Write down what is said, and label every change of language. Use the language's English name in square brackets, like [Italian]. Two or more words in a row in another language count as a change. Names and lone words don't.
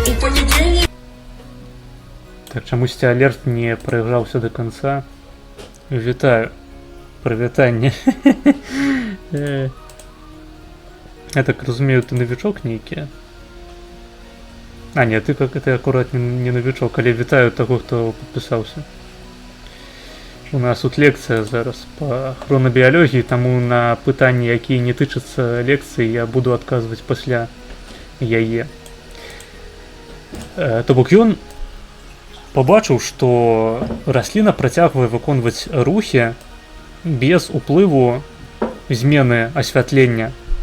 [Belarusian] Так, чамусьці алерт не прайграўся да канца. Вітаю. Прывітанне. Я так разумею, ты новичок нейкі? А, [Russian] не, ты как это аккурат не новичок, [Belarusian] але вітаю таго, хто падпісаўся. У нас тут лекцыя зараз па хронабіялогіі, таму на пытанні, якія не тычацца лекцыі, я буду адказваць пасля яе. То бок ён пабачыў, што расліна працягвае выконваць рухі без уплыву змены асвятлення.